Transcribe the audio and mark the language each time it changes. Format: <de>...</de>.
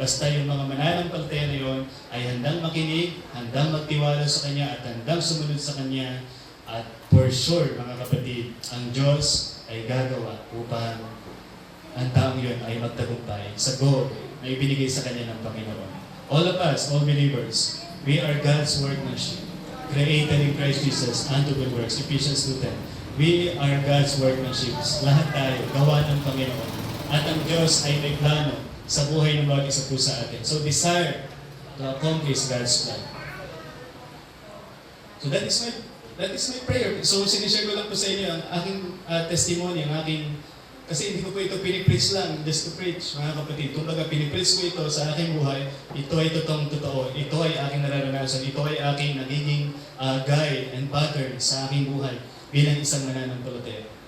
<tl>Basta yung mga mananampalataya na yun ay handang makinig, handang magtiwala sa Kanya at handang sumunod sa Kanya. At for sure, mga kapatid, ang Diyos ay gagawa upang ang taong yun ay magtagumpay sa goal na ibinigay sa Kanya ng Panginoon.</tl> <en>All of us, all believers, we are God's workmanship, created in Christ Jesus unto good works. Ephesians 2:10. We are God's workmanship.</en> <tl>Lahat tayo, gawa ng Panginoon. At ang Diyos ay may plano sa buhay ng bawat isa po sa atin. So desire to accomplish God's plan.</tl> <en>So that is my prayer.</en> <tl>So sinishare ko lang po sa inyo ang aking testimony, ang aking, kasi hindi ko po ito pinipreach lang,</tl> <en>just to preach,</en> <tl>mga kapatid. Kumbaga, pinipreach ko ito sa aking buhay, ito ay totoong totoo, ito ay aking nararanasan, ito ay aking nagiging</tl> <en>guide and pattern</en> <tl>sa aking buhay bilang isang mananampalataya.</tl>